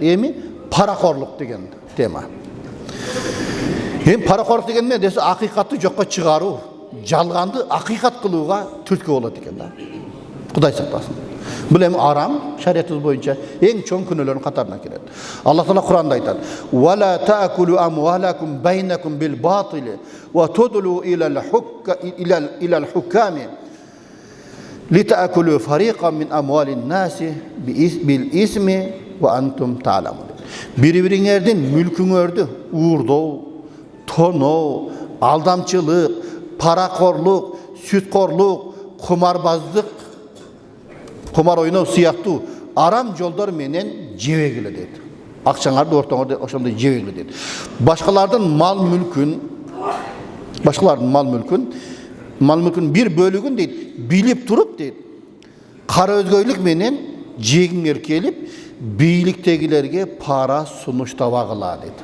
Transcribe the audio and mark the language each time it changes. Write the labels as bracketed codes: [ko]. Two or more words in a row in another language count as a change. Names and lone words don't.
[ky] Эми паракорлук деген тема. Эми паракорлук деген эмне десе, акыйкатты жокко чыгаруу, жалганды акыйкат кылууга түрткү болот экен да. Кудай сактасын. Бул эми арам, шариятыбыз боюнча эң чоң күнөөлөрдүн катарына кирет. Аллах Таала Куранда айтат: [ar] "ولا تأكلوا أموالكم بينكم بالباطل وتدلوا إلى الحكام لتأكلوا فريقا من أموال الناس بالإثم وأنتم تعلمون." [ky] Бири-бириңердин мүлкүңөрдү уурдоо, тоноо, алдамчылык, паракорлук, сүткорлук, кумарбаздык, кумар ойноо сыяктуу арам жолдор менен жебегиле дейт. Акчаңарды ортоңордо ошондой жебегиле дейт. Башкалардын мал мүлкүн бир бөлүгүн дейт, билип туруп дейт, кара өзгөйлүк менен жегиңер келип, бийликтегилерге пара сунуштабагыла дейт.